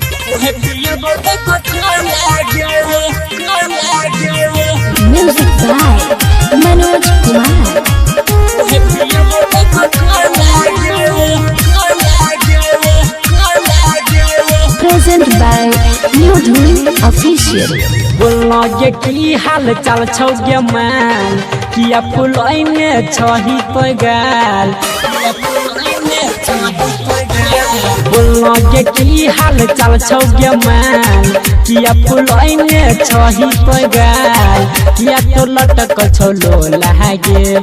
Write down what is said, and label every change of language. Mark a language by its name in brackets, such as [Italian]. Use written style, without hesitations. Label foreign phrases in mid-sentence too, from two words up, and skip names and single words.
[English] Music by Manoj Kumar. Present by New Dhun Official. [Maithili] बोलना ये की हाल चाल छौ गे मान किया फुलैने छही तो गाल बोलना ये की हाल चाल छौ गे मान किया फुलैने छही तो गाल किया तो लटक छौ लो लागे